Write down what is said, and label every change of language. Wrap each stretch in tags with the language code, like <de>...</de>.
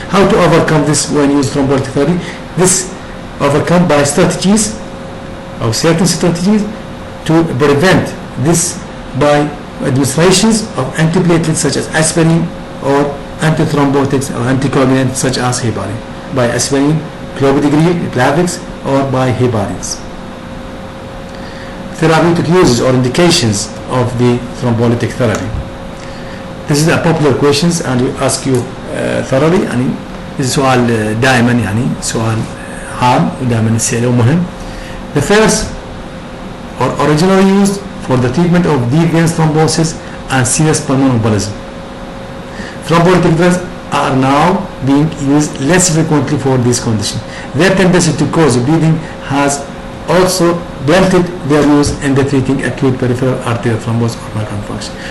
<en>How to overcome this when you use thrombolytic therapy? This overcome by strategies or certain strategies to prevent this by administrations of antiplatelets such as aspirin or antithrombotics or anticoagulants such as heparin, by aspirin, clopidogrel, Plavix, or by heparins. Therapeutic uses or indications of the thrombolytic therapy. This is a popular questions and we ask you thoroughly.</en> <ar>يعني سؤال دائما يعني سؤال عام ودائما نسأله مهم.</ar> <en>The first or originally used for the treatment of deep vein thrombosis and serious pulmonary embolism. Thrombolytic drugs are now being used less frequently for this condition. Their tendency to cause bleeding has also blunted their use in the treating acute peripheral arterial thrombosis or myocardial infarction.</en>